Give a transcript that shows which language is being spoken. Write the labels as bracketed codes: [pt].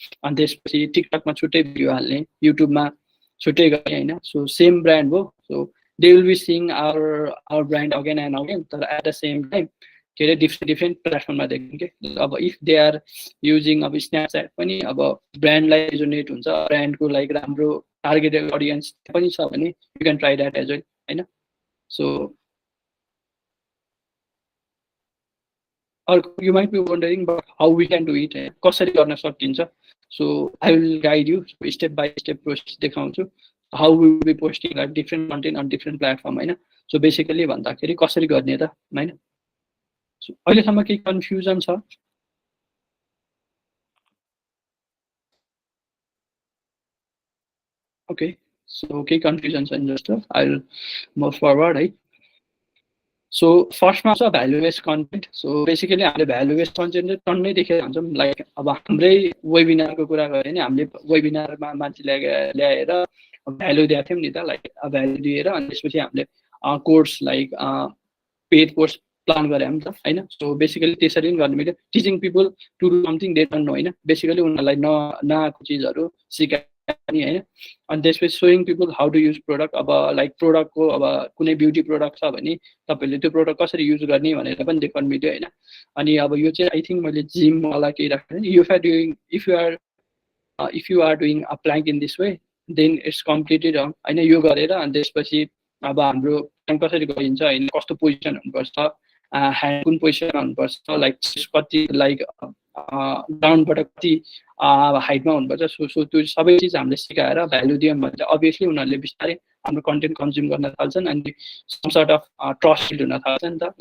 [ne] अनि त्यसपछि टिकटकमा छुट्टै भिडियो हाल्ने, युट्युबमा छुट्टै गर्ने होइन. सो सेम ब्रान्ड हो. [en] So they will be seeing our brand again and again. [ne] तर एट द सेम टाइम के अरे डिफ्रेन्ट प्लेटफर्ममा देख्ने कि. अब इफ दे आर युजिङ अब स्न्यापच्याट पनि अब ब्रान्डलाई रिजोनेट हुन्छ ब्रान्डको लाइक राम्रो [en] targeted audience पनि छ भने you can try that as well हैन. So or you might be wondering about how we can do it, [ne] कसरी गर्न सकिन्छ. [en] So I will guide you step by step process देखाउँछु how we will be posting like different content on different platform हैन. [ne] So basically भन्दाखेरि कसरी गर्ने त हैन. So अहिलेसम्म केही कन्फ्युजन छ? Okay, so केही कन्फ्युजन छैन जस्तो. [en] I'll move forward है. [ne] So फर्स्टमा छ value based content. So basically हामीले भ्यालु बेस्ड कन्टेन्ट चाहिँ टन्नै देखेर हुन्छौँ. लाइक अब हाम्रै वेबिनारको कुरा गऱ्यो भने हामीले वेबिनारमा मान्छे ल्याएर भ्यालु दिएको थियौँ नि त. लाइक भ्यालु दिएर अनि त्यसपछि हामीले course like paid course plan गरे नि त हैन. सो बेसिकली त्यसरी पनि गर्न मिल्यो. [en] teaching people to do something they don't know [ne] हैन. बेसिकली उनीहरूलाई नआएको चिजहरू सिकाउने हैन. अनि त्यसपछि [en] Showing people how to use product. [ne] अब लाइक प्रोडक्टको अब कुनै ब्युटी प्रोडक्ट छ भने तपाईँहरूले त्यो प्रोडक्ट कसरी युज गर्ने भनेर पनि देखाउनु मिल्यो हैन. अनि अब यो चाहिँ आई थिङ्क मैले जिमवाला केही राखेको थिएँ. [en] if you are doing a plank in this way then it's completely wrong हैन. [ne] यो गरेर अनि त्यसपछि अब हाम्रो प्लाङ्क कसरी गरिन्छ हैन, कस्तो पोजिसन हुनुपर्छ, ह्यान्ड कुन पोजिसनमा हुनुपर्छ, लाइक कति लाइक ग्राउन्डबाट कति हाइटमा हुनुपर्छ. सो त्यो सबै चिज हामीले सिकाएर भ्यालु दियौँ भने चाहिँ अभियसली उनीहरूले बिस्तारै हाम्रो कन्टेन्ट कन्ज्युम गर्न थाल्छन् अनि some sort of trust build हुन थाल्छ नि त.